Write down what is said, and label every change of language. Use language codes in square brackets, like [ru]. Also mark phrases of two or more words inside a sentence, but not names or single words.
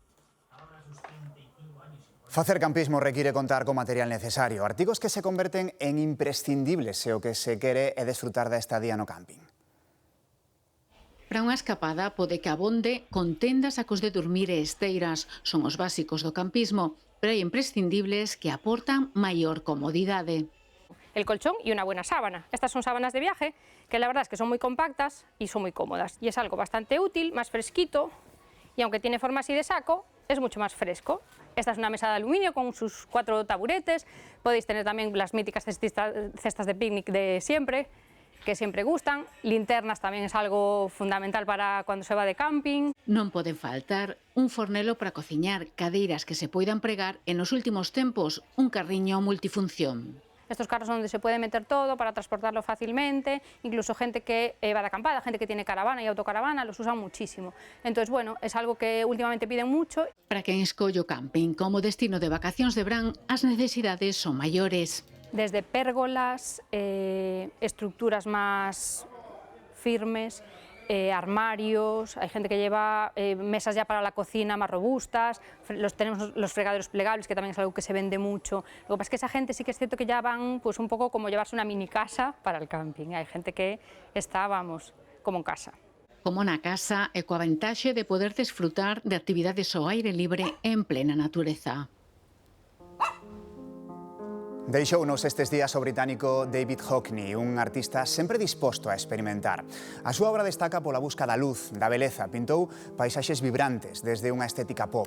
[gl] Facer campismo require contar co material necesario, artigos que se converten en imprescindibles se o que se quere é desfrutar da estadía no camping. Para unha escapada pode que abonde con tendas, sacos de dormir e esteiras. Son os básicos do campismo, pero hai imprescindibles que aportan maior comodidade. [es] El colchón y una buena sábana. Estas son sábanas de viaje que la verdad es que son muy compactas y son muy cómodas. Y es algo bastante útil, más fresquito, y aunque tiene forma así de saco, es mucho más fresco. Esta es una mesa de aluminio con sus 4 taburetes. Podéis tener también las míticas cestas de picnic de siempre, que siempre gustan. Linternas también es algo fundamental para cuando se va de camping. [gl] Non poden faltar un fornelo para cociñar, cadeiras que se poidan pregar e nos últimos tempos un carriño multifunción. [es] Estos carros donde se puede meter todo para transportarlo fácilmente, incluso gente que va de acampada, gente que tiene caravana y autocaravana, los usan muchísimo. Entonces, bueno, es algo que últimamente piden mucho. [gl] Para quen escolle o camping como destino de vacacións de verán, as necesidades son maiores. [es] Desde pérgolas, estructuras más firmes, armarios, hay gente que lleva mesas ya para la cocina más robustas, tenemos los fregaderos plegables, que también es algo que se vende mucho. Lo que pasa es que esa gente sí que es cierto que ya van pues un poco como llevarse una mini casa para el camping. Hay gente que está, vamos, como en casa. [gl] Como na casa e coa ventaxe de poder desfrutar de actividades ao aire libre en plena natureza. Deixounos estes días o británico David Hockney, un artista sempre disposto a experimentar. A súa obra destaca pola busca da luz, da beleza. Pintou paisaxes vibrantes desde unha estética pop.